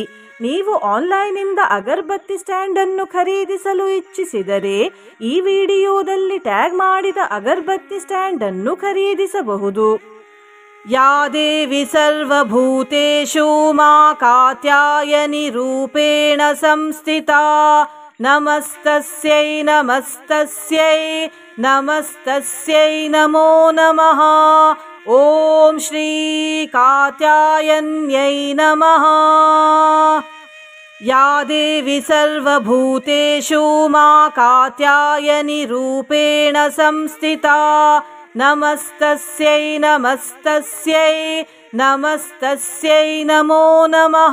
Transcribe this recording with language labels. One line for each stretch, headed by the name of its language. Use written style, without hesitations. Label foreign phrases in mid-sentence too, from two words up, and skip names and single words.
Kannada: ನೀವು ಆನ್ಲೈನಿಂದ ಅಗರಬತ್ತಿ ಸ್ಟ್ಯಾಂಡ್ ಅನ್ನು ಖರೀದಿಸಲು ಇಚ್ಛಿಸಿದರೆ ಈ ವಿಡಿಯೋದಲ್ಲಿ ಟ್ಯಾಗ್ ಮಾಡಿದ ಅಗರಬತ್ತಿ ಸ್ಟ್ಯಾಂಡ್ ಅನ್ನು ಖರೀದಿಸಬಹುದು.
Sanskrit: ಯಾ ದೇವಿ ಸರ್ವಭೂತೇಷು ಮಾ ಕಾತ್ಯಾಯನಿ ರೂಪೇಣ ಸಂಸ್ಥಿತಾ ನಮಸ್ತಸ್ಯೈ ನಮಸ್ತಸ್ಯೈ ನಮಸ್ತಸ್ಯೈ ನಮೋ ನಮಃ. ಓಂ ಶ್ರೀ ಕಾತ್ಯಾಯನ್ಯೈ ನಮಃ. ಯಾ ದೇವಿ ಸರ್ವಭೂತೇಷು ಮಾ ಕಾತ್ಯಾಯನಿ ರೂಪೇಣ ಸಂಸ್ಥಿತಾ ನಮಸ್ತಸ್ಯೈ ನಮಸ್ತಸ್ಯೈ ನಮಸ್ತಸ್ಯೈ ನಮೋ ನಮಃ.